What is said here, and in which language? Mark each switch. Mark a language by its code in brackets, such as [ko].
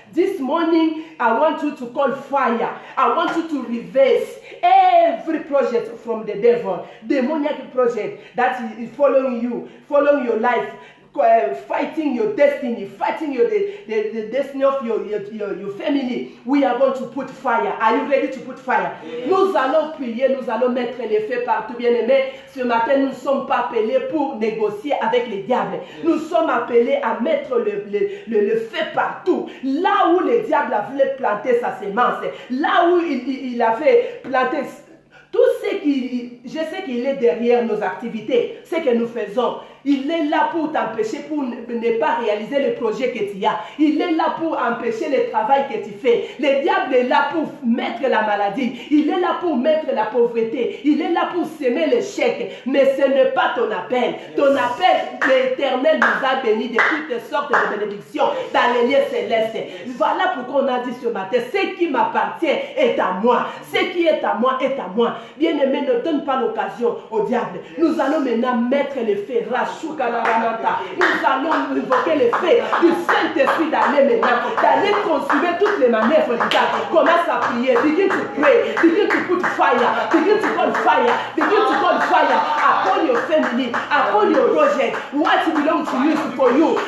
[en] This morning, I want you to call fire. I want you to reverse every project from the devil, demoniac project that is following you, following your life. Fighting your destiny, fighting the destiny of your family. We are going to put fire. Are you ready to put fire? Yes. [fr] Nous allons prier, nous allons mettre les feux partout, bien-aimés. Ce matin, nous ne sommes pas appelés pour négocier avec les diables. [en] Yes. [fr] Nous sommes appelés à mettre le feu partout. Là où le diable voulait planter sa semence, là où il avait planté tout ce qui, je sais qu'il est derrière nos activités, ce que nous faisons. Il est là pour t'empêcher, pour ne pas réaliser le projet que tu as. Il est là pour empêcher le travail que tu fais. Le diable est là pour mettre la maladie. Il est là pour mettre la pauvreté. Il est là pour semer l'échec. Mais ce n'est pas ton appel. Ton appel, l'Éternel nous a bénis de toutes sortes de bénédictions dans les lieux célestes. Voilà pourquoi on a dit ce matin, ce qui m'appartient est à moi. Ce qui est à moi est à moi. Bien-aimé, ne donne pas l'occasion au diable. Nous allons maintenant mettre les feux. Nous allons invoquer les faits du Saint-Esprit d'aller maintenant, d'aller consommer toutes les manœuvres du diable. Commence à prier, [en] begin to pray, begin to put fire, begin to call fire, begin to call fire upon your family, upon your project, what belongs to you for you.